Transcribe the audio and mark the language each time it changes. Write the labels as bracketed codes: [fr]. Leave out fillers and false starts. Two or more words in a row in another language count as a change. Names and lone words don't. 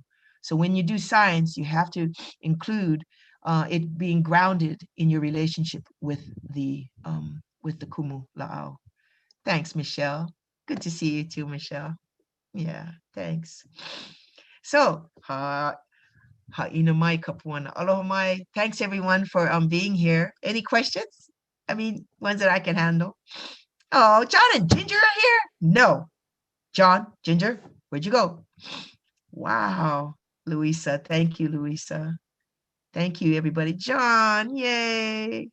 [en] So when you do science, you have to include it being grounded in your relationship with the [haw] Kumu La'au. [en] Thanks, Michelle. Good to see you too, Michelle. Yeah, thanks. So, [haw] ha'ina mai kapuana. Aloha mai. [en] Thanks everyone for being here. Any questions? I mean, ones that I can handle. Oh, John and Ginger are here? No. John, Ginger, where'd you go? Wow, Louisa. Thank you, Louisa. Thank you, everybody. John, yay.